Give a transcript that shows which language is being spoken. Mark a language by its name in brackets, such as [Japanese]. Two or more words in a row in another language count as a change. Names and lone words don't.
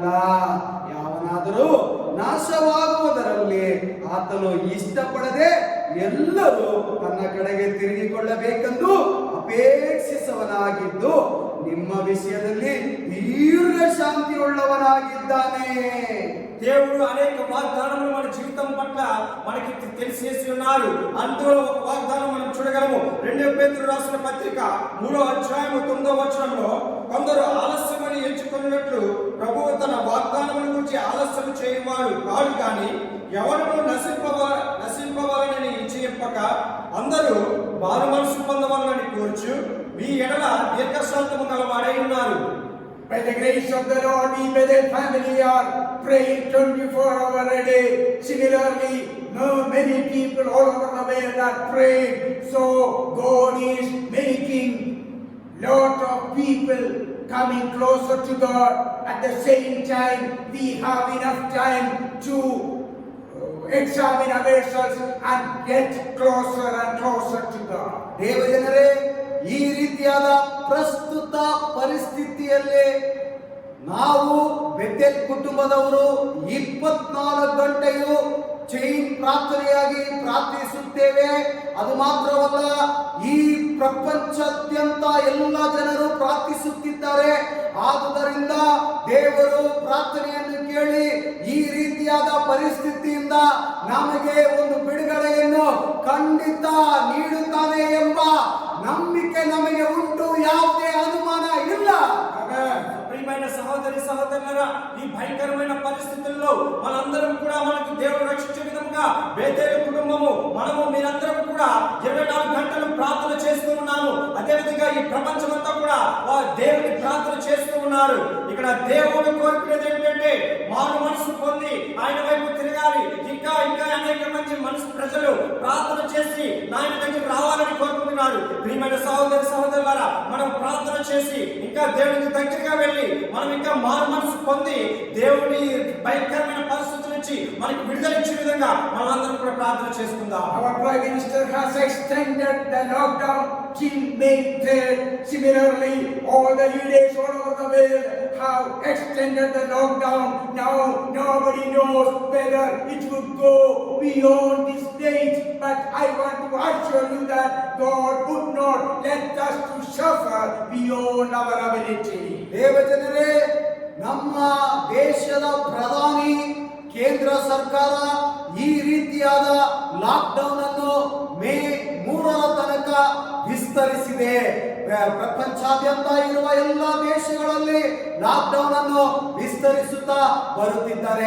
[Kannada] ಯಾವನಾದರೂ ನಾಶವಾಗುವುದರಲ್ಲಿ ಆತನು ಇಷ್ಟಪಡದೆ ಎಲ್ಲರೂ ತನ್ನ ಕಡೆಗೆ ತಿರುಗಿಕೊಳ್ಳಬೇಕೆಂದು ಅಪೇಕ್ಷಿಸುವವನಾಗಿದ್ದು ನಿಮ್ಮ ವಿಷಯದಲ್ಲಿ ದೀರ್ಘ ಶಾಂತಿಯುಳ್ಳವನಾಗಿದ್ದಾನೆ. [Telugu] దేవుడు అనేక వాగ్దానములు మన జీవితం పట్ల మనకి తెలిసేసి ఉన్నారు. అందులో ఒక వాగ్దానం మనం చూడగలము. 2 పేతురు రాసిన పత్రిక 3వ అధ్యాయము 9వ వచనంలో, కొందరు ఆలస్యమని ఎంచుకున్నట్లు ప్రభువు తన వాగ్దానముల గురించి ఆలస్యం చేయవాడు కాడు, కానీ ఎవరు నశింపవాలని నిశ్చయింపక అందరూ మారు మనసు పొందవాలని కోరుచు మీ ఎడల దీర్ఘశాంతము గలవాడై ఉన్నారు. [English] By the grace of the Lord, we by the family are praying 24 hours a day. Similarly, many people all over the world are praying. So God is making lot of people coming closer to God. At the same time, we have enough time to examine ourselves and get closer and closer to God. [Kannada] ದೇವಜನರೇ, ಈ ರೀತಿಯಾದ ಪ್ರಸ್ತುತ ಪರಿಸ್ಥಿತಿಯಲ್ಲಿ ನಾವು ಬೆಥೆಲ್ ಕುಟುಂಬದವರು 24 ಗಂಟೆಯೂ ಚೈನ್ ಪ್ರಾರ್ಥನೆಯಾಗಿ ಪ್ರಾರ್ಥಿಸುತ್ತೇವೆ. ಅದು ಮಾತ್ರವಲ್ಲ, ಈ ಪ್ರಪಂಚಾದ್ಯಂತ ಎಲ್ಲ ಜನರು ಪ್ರಾರ್ಥಿಸುತ್ತಿದ್ದಾರೆ. ಆದುದರಿಂದ ದೇವರು ಪ್ರಾರ್ಥನೆಯನ್ನು ಕೇಳಿ ಈ ರೀತಿಯಾದ ಪರಿಸ್ಥಿತಿಯಿಂದ ನಮಗೆ ಒಂದು ಬಿಡುಗಡೆಯನ್ನು ಖಂಡಿತ ನೀಡುತ್ತಾನೆ ಎಂಬ ನಂಬಿಕೆ ನಮಗೆ ಉಂಟು. ಯಾವುದೇ ಅನುಮಾನ ಇಲ್ಲ. [Telugu] ప్రియమైన సహోదరి సహోదరులారా, ఈ భయంకరమైన పరిస్థితుల్లో మనందరం కూడా మనకు దేవుడు రక్షించే విధంగా బేతేలు కుటుంబము మనము మీరందరం కూడా 24 గంటలు ప్రార్థన చేస్తూ ఉన్నాము. అదే విధంగా ఈ ప్రపంచమంతా కూడా దేవుని ప్రార్థన చేస్తూ ఉన్నారు. ఇక్కడ దేవుడు కోరుకునేది ఏంటంటే మారు మనసు పొంది ఆయన వైపు తిరగాలి. ఇంకా ఇంకా అనేక మంది ప్రజలు ప్రార్థన చేసి ఆయన దగ్గర రావాలని కోరుకుంటున్నారు. ప్రియమైన సహోదరి సహోదరులారా, మనం ప్రార్థన చేసి ఇంకా దేవునికి దగ్గరగా వెళ్ళి మనం ఇంకా మారు మనసు పొంది దేవుని భయంకరమైన పరిస్థితుల నుంచి మనకి విడుదల ఇచ్చే విధంగా మనందరం కూడా ప్రార్థన చేసుకుందాం. [English] Our Prime Minister has extended the lockdown till May 3rd. Similarly, all the leaders all over the world have extended the lockdown. Now nobody knows whether it would go beyond this date, but I want to assure you that God would not let us to suffer beyond our ability. [Kannada] ದೇವಜನರೇ, ನಮ್ಮ ದೇಶದ ಪ್ರಧಾನಿ ಕೇಂದ್ರ ಸರ್ಕಾರ ಈ ರೀತಿಯಾದ ಲಾಕ್ಡೌನ್ ಅನ್ನು ಮೇ 3ರ ತನಕ ವಿಸ್ತರಿಸಿದೆ. ಪ್ರಪಂಚಾದ್ಯಂತ ಇರುವ ಎಲ್ಲ ದೇಶಗಳಲ್ಲಿ ಲಾಕ್ಡೌನ್ ಅನ್ನು ವಿಸ್ತರಿಸುತ್ತಾ ಬರುತ್ತಿದ್ದಾರೆ.